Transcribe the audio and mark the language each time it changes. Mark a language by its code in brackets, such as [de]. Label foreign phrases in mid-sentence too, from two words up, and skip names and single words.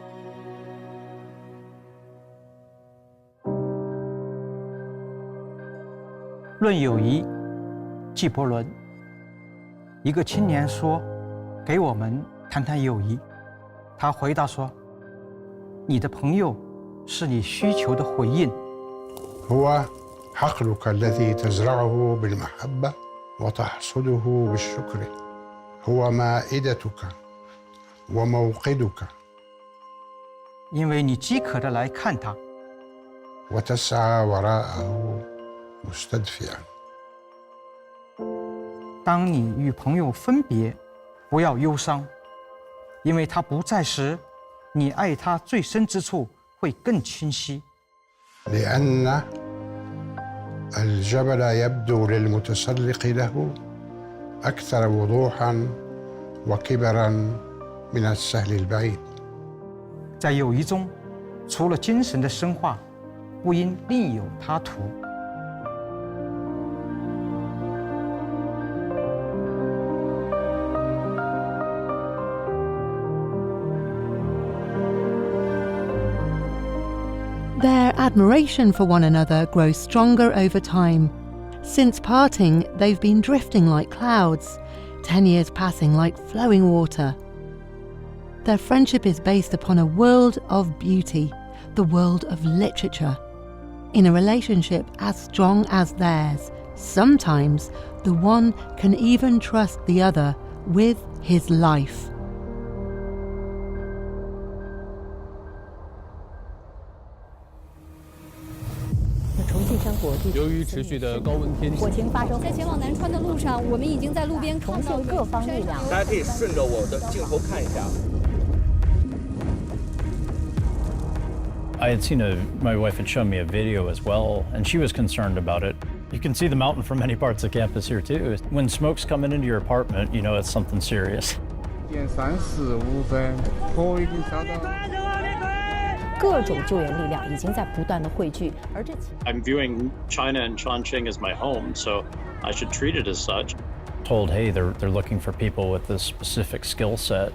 [zh] 论友谊，纪伯伦。一个青年说：“给我们谈谈友谊。” 他回答说：“你的朋友是你需求的回应。” [ar] هو حقلك الذي تزرعه بالمحبة وتحصده بالشكر. هو مائدتك وموقدك. [zh] 因为你饥渴的来看他， [ar] وتسعى وراءه مستدفئا. [zh] 当你与朋友分别，不要忧伤，因为他不在时，你爱他最深之处会更清晰。 [ar] لأن الجبل يبدو للمتسلق له أكثر وضوحا وكبرا من السهل البعيد. [zh] 在友谊中，除了精神的深化，不应另有他途。 [en] Their admiration for one another grows stronger over time. Since parting, they've been drifting like clouds, 10 years passing like flowing water. Their friendship is based upon a world of beauty, the world of literature. In a relationship as strong as theirs, sometimes the one can even trust the other with his life. [zh] 由于持续的高温天气，火情发生在前往南川的路上，我们已经在路边看到各方力量。大家可以顺着我的镜头看一下。 [en] I had seen my wife had shown me a video as well, and she was concerned about it. You can see the mountain from many parts of campus here too. When smoke's coming into your apartment, you know it's something serious. [zh] 点3:45分，火已经烧到。各种救援力量已经在不断的汇聚，而这。 [en] I'm viewing China and Chongqing as my home, so I should treat it as such. Told, hey, they're looking for people with this specific skill set.